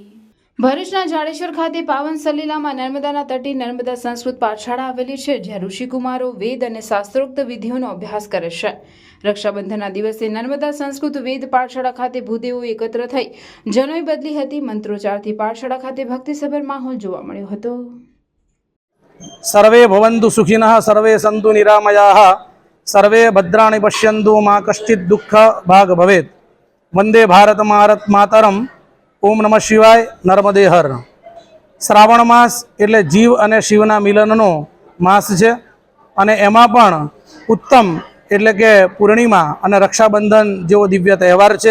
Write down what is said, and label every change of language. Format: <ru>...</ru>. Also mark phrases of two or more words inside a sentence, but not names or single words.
<gu>ભરૂચના જાડેશ્વર ખાતે પાવન સલીલામાં નર્મદાના તટે નર્મદા સંસ્કૃત પાઠશાળા આવેલી છે, જ્યાં ઋષિકુમારો વેદ અને શાસ્ત્રોક્ત વિધિઓનો અભ્યાસ કરે છે। રક્ષાબંધનના દિવસે નર્મદા સંસ્કૃત વેદ પાઠશાળા ખાતે ભૂદેવો એકત્ર થઈ જનોઈ બદલી હતી। મંત્રોચ્ચારથી પાઠશાળા ખાતે ભક્તિસભર માહોલ જોવા મળ્યો હતો।</gu> <sa>सर्वे भवन्तु सुखिनः सर्वे सन्तु निरामयाः सर्वे भद्राणि पश्यन्तु मा कश्चित् दुःख भाग भवेत्। वंदे भारत मातरम। ओम नमः शिवाय। नर्मदे हर।</sa> <gu>શ્રાવણ માસ એટલે જીવ અને શિવના મિલનનો માસ છે અને એમાં પણ ઉત્તમ એટલે કે પૂર્ણિમા અને રક્ષાબંધન જેવો દિવ્ય તહેવાર છે।</gu>